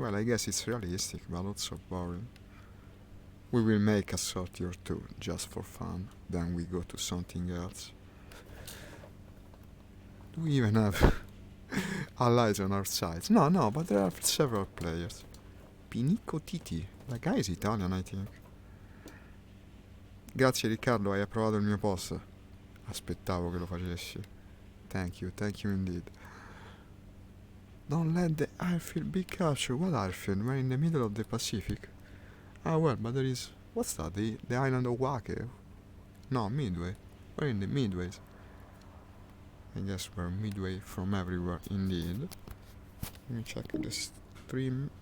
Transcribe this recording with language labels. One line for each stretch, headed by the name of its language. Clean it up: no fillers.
English: Well, I guess it's realistic, but also boring. We will make a sortie or two, just for fun. Then we go to something else. Do we even have allies on our sides? No, but there are several players. Pinico Titi. That guy is Italian, I think.
Italian: Grazie Riccardo, hai approvato il mio post. Aspettavo che lo facessi.
English: Thank you indeed. Don't let the airfield be captured. What airfield? We're in the middle of the Pacific. Well, but there is... What's that? The island of Wake? No, Midway. We're in the Midways. I guess we're midway from everywhere, indeed. Let me check the stream.